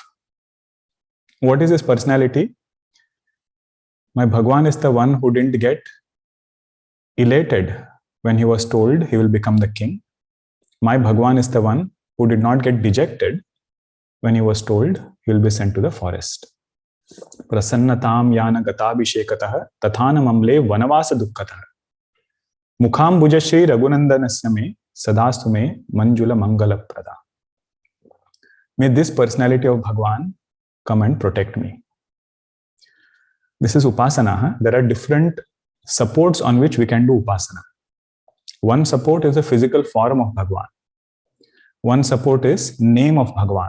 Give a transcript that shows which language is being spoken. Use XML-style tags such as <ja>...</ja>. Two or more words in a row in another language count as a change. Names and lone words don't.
<en>What is his personality? My Bhagwan is the one who didn't get elated when he was told he will become the king. My Bhagwan is the one who did not get dejected when he was told he will be sent to the forest.</en> <sa>Prasannatam yana gatabhishekatah tathana mamle vanavasa dukkatah mukham bujashri raghunandanasya me sadastu me manjula mangala prada.</sa> <en>May this personality of Bhagwan come and protect me. This is Upasana. There are different supports on which we can do Upasana. One support is the physical form of Bhagwan. One support is name of Bhagwan.</en>